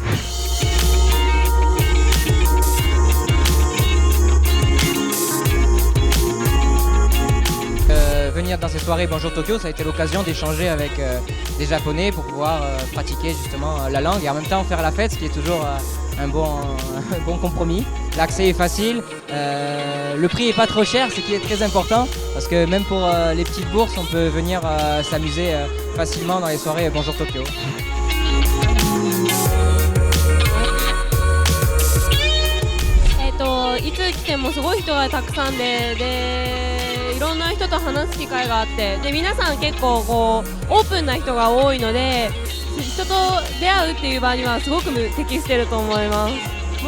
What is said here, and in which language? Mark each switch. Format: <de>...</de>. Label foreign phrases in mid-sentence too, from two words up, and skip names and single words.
<fr>Venir dans ces soirées Bonjour Tokyo, ça a été l'occasion d'échanger avec des Japonais pour pouvoir pratiquer justement la langue et en même temps faire la fête, ce qui est toujours un bon compromis. L'accès est facile, le prix est pas trop cher, ce qui est très important parce que même pour les petites bourses, on peut venir s'amuser facilement dans les soirées Bonjour Tokyo.</fr> <ja>いつ来てもすごい人がたくさんでいろんな人と話す機会があってで皆さん結構こうオープンな人が多いので人と出会うっていう場にはすごく適してると思います。</ja>